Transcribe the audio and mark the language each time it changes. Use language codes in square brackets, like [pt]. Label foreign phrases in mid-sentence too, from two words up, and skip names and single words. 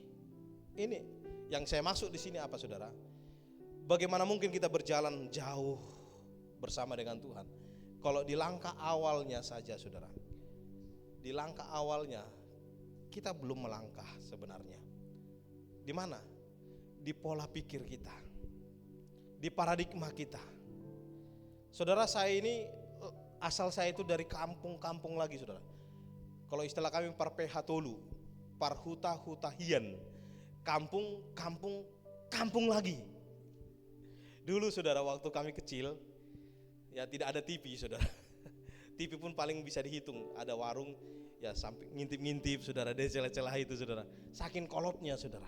[id] Ini yang saya maksud di sini apa, saudara? Bagaimana mungkin kita berjalan jauh bersama dengan Tuhan kalau di langkah awalnya saja, saudara, di langkah awalnya kita belum melangkah sebenarnya. Di mana? Di pola pikir kita, di paradigma kita. Saudara, saya ini asal saya itu dari kampung-kampung lagi, saudara. Kalau istilah kami [bts] parpehatolu, parhuta-hutahian, [id] kampung lagi. Dulu, saudara, waktu kami kecil, ya tidak ada TV, saudara. TV pun paling bisa dihitung, ada warung, ya sampai ngintip-ngintip, saudara, dari celah-celah itu, saudara. Saking kolotnya, saudara.